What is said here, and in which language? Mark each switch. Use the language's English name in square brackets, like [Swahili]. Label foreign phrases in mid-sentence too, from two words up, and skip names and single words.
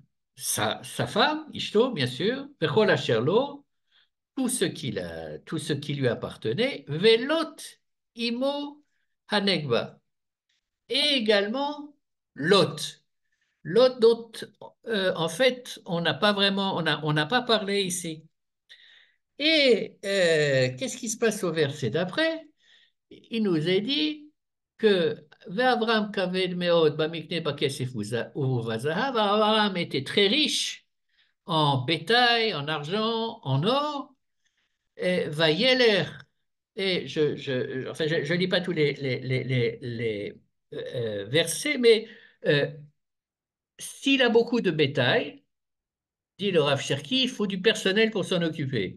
[French] Sa femme, Ishto, bien sûr, [Hebrew] בכל אשר לו, [French] tout ce qui lui appartenait, [Hebrew] ולוט עמו הנגבה, [French] et également Lot. Lot dont, en fait, on n'a pas vraiment, on n'a pas parlé ici. Et qu'est-ce qui se passe au verset d'après? Il nous est dit que Abraham [Hebrew] כבד מאד במקנה בכסף ובזהב, [French] Abraham était très riche en bétail, en argent, en or, et Vayeler, et enfin, je lis pas tous les versets, mais euh, s'il a beaucoup de bétail, dit le Rav Cherki, il faut du personnel pour s'en occuper.